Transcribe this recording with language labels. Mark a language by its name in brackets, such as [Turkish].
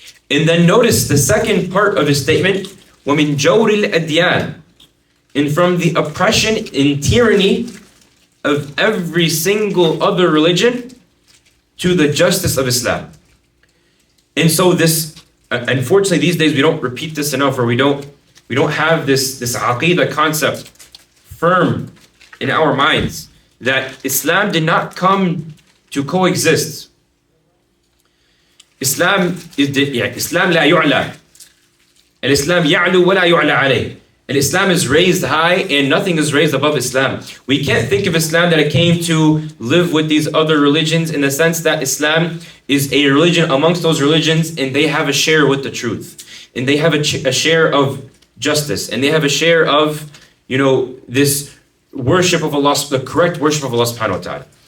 [English] And then notice the second part of his statement, وَمِن جَوْرِ الْأَدْيَانِ, and from the oppression and tyranny of every single other religion to the justice of Islam. And so this, unfortunately, these days we don't repeat this enough, or we don't have this aqeedah concept firm in our minds that Islam did not come to coexist. [Arabic] Islam لا يعلى. Al-Islam يعلو ولا يعلى عليه. [English] Islam is raised high and nothing is raised above Islam. We can't think of Islam that it came to live with these other religions, in the sense that Islam is a religion amongst those religions, and they have a share with the truth, and they have a share of justice, and they have a share of, this worship of Allah, the correct worship of Allah subhanahu wa ta'ala.